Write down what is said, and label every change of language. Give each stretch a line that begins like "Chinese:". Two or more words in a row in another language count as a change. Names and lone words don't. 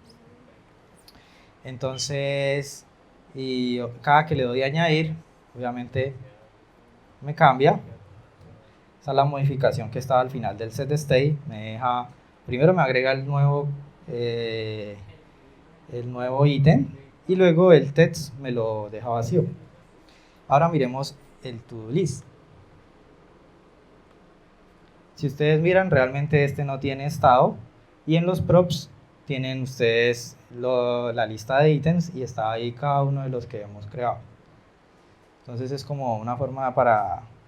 Spanish: Entonces, y cada que le doy a añadir, obviamente me cambia. Esa es la modificación que estaba al final del setState. Me deja, primero me agrega el nuevo ítem y luego el text me lo deja vacío. Ahora miremos el
English: to-do list.
Spanish: Si ustedes miran, realmente este no tiene estado y en los props tienen ustedes la lista de ítems y está ahí cada uno de los que hemos creado. Entonces es como una forma para...